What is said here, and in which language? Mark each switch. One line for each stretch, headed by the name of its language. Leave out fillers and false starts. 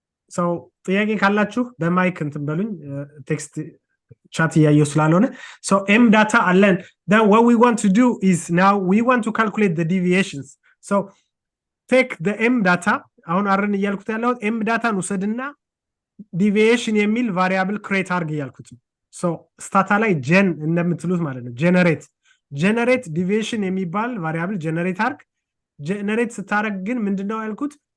Amharic: so ጥያቄ ካላችሁ በማይክ እንትን በሉኝ፣ ቴክስት ቻት እያየሁ ስላልሆነ። so m data አለን.
English: then what we want to do is now we want to calculate the deviations. so take the m data,
Amharic: አሁን አረን እያልኩት ያለው m ዳታን ውሰድና ዲቪዬሽን የሚል ቫሪያብል ክሬት አድርግ እያልኩት ነው። so ስታታ ላይ ጀን እንደምትሉት ማለት ነው። ጀነሬት ዲቪዬሽን የሚባል ቫሪያብል ጀነሬት አድርግ። ጀነሬት ስታረግ ግን ምንድነው ያልኩት?